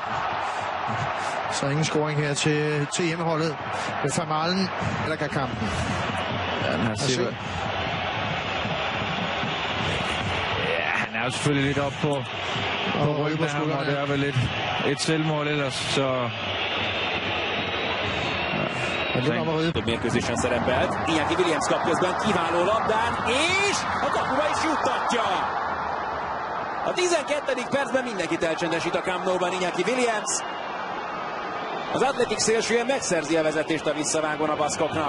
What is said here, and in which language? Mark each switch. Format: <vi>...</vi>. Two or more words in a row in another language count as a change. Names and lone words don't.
<da>Så ingen scoring her til hjemmeholdet. Med Famalen eller kan kampen. Ja, han er jo selvfølgelig lidt op på ryggen af ham, og det er vel et selvmål ellers, så...</da> <hu>Több mérkőzésen szerepelt. Iñaki Williams kap közben kiváló labdán, és a kapuba is juttatja. A 12. percben mindenkit elcsendesít a Camp Nou-ban Iñaki Williams. Az Athletic szélsője megszerzi a vezetést a visszavágón a baszkoknak.</hu>